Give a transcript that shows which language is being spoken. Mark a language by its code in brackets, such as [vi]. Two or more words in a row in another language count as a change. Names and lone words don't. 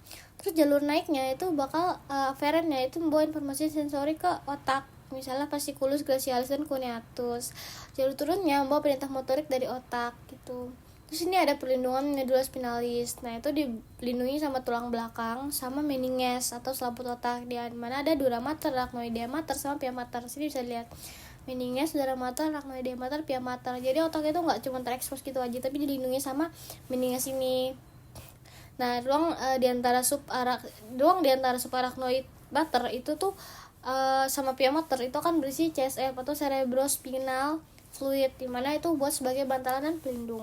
[id] Terus jalur naiknya itu bakal afferentnya itu membawa informasi sensori ke otak, misalnya [la] fasciculus glacialis [id] dan cuneatus. Jalur turunnya membawa perintah motorik dari otak gitu. Terus ini ada perlindungan medula spinalis. Nah, itu dilindungi sama tulang belakang sama meninges atau selaput otak, di mana ada [la] dura mater, arachnoidea mater, [id] sama [la] pia mater. [id] Sini bisa lihat meninges, [la] dura mater, arachnoidea mater, pia mater. [id] Jadi otak itu nggak cuma terekspos gitu aja, tapi dilindungi sama meninges ini. Nah, ruang di antara [la] subarachnoid mater [id] itu tuh sama [la] pia mater [id] itu kan berisi CSF atau [en] cerebrospinal fluid, [id] dimana itu buat sebagai bantalan dan pelindung.